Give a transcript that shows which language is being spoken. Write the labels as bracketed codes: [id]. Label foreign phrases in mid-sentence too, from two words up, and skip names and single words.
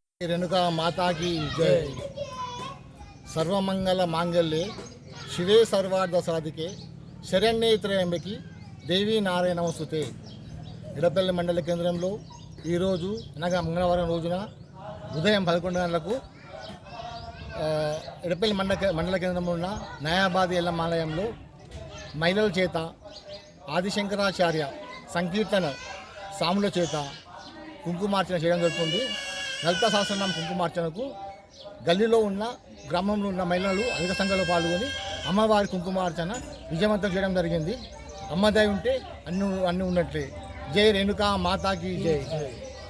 [hi] रेणुका माता की जय। [sa] सर्वमंगल मांगल्ये शिवे सर्वार्थ साधिके शरण्ये त्र्यंबके देवी नारायण नमस्तुते। [te] ఎడపల్లి మండల కేంద్రంలో ఈరోజు అనగా మంగళవారం రోజున ఉదయం 11 గంటలకు ఎడపల్లి మండల కేంద్రంలో ఉన్న నయాబాద్ ఎల్లమ్మ ఆలయంలో మహిళల చేత ఆదిశంకరాచార్య సంకీర్తన సాముల చేత కుంకుమార్చన చేయడం జరుగుతుంది। లలిత సహస్రనామ కుంకుమార్చనకు గల్లీలో ఉన్న గ్రామంలో ఉన్న మహిళలు అధిక సంఖ్యలో పాల్గొని అమ్మవారి కుంకుమార్చన విజయవంతం చేయడం జరిగింది। అమ్మదయ ఉంటే అన్ని ఉన్నట్లే। [hi] जय रेणुका माता की जय।